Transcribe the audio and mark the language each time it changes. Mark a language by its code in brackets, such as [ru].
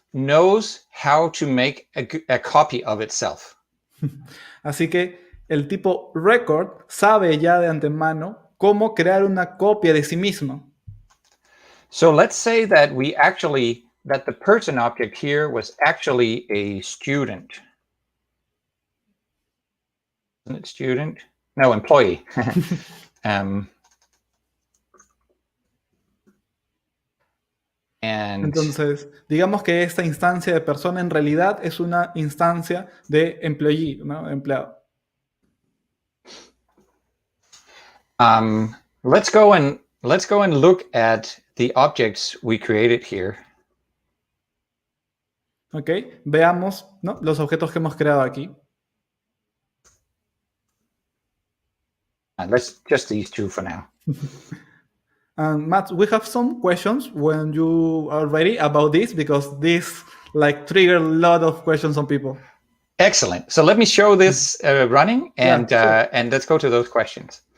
[en] knows how to make a copy of itself. [es] Así que el tipo record sabe ya de antemano cómo crear una copia de sí mismo. [en] So let's say that that the person object here was actually a student. Isn't it student? No, employee. [es] Entonces, digamos que esta instancia de persona en realidad es una instancia de employee, ¿no? Empleado. [en] Let's go and look at the objects we created here. [es] Ok, veamos, ¿no?, los objetos que hemos creado aquí. [en] Let's just these two for now. Matt, we have some questions when you are ready about this, because this trigger a lot of questions on people. Excellent. So let me show this running, and sure. And let's go to those questions.